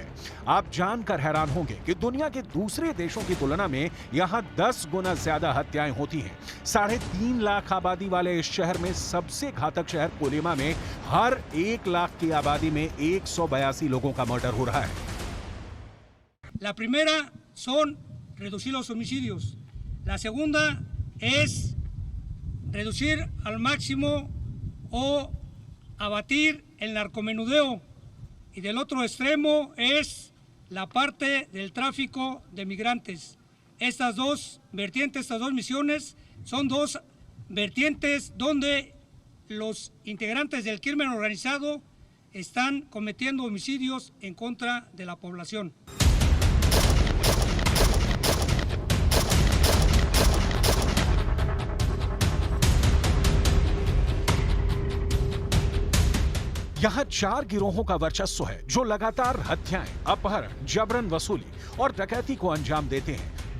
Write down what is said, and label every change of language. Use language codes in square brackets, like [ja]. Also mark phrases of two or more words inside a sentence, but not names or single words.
[hi] आप जानकर हैरान होंगे कि दुनिया के दूसरे देशों की तुलना में यहाँ 10 गुना ज्यादा हत्याएं होती हैं। 3.5 लाख आबादी वाले इस शहर में सबसे घातक शहर कोलिमा में हर 1 लाख की आबादी में 182 लोगों का मर्डर हो रहा है। [es] La primera son reducir los homicidios. La segunda es reducir al máximo o abatir el narcomenudeo. Y del otro extremo es la parte del tráfico de migrantes. Estas dos vertientes, estas dos misiones, son dos vertientes donde los integrantes del crimen organizado están cometiendo homicidios en contra de la población. [hi] यहाँ 4 गिरोहों का वर्चस्व है जो लगातार हत्याएं, अपहरण, जबरन वसूली और डकैती को अंजाम देते हैं।